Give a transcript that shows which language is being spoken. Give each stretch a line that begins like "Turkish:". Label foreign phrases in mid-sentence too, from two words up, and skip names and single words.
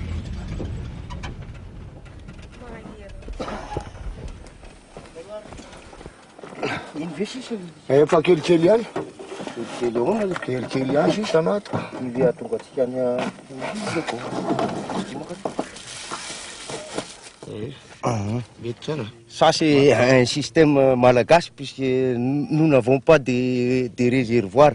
Malagasy: Efa kelikely ihany. Kelikely ihany sisa maty. Ivy atongatsika
French: Ça, c'est un système malagasy puisque nous n'avons pas de réservoirs.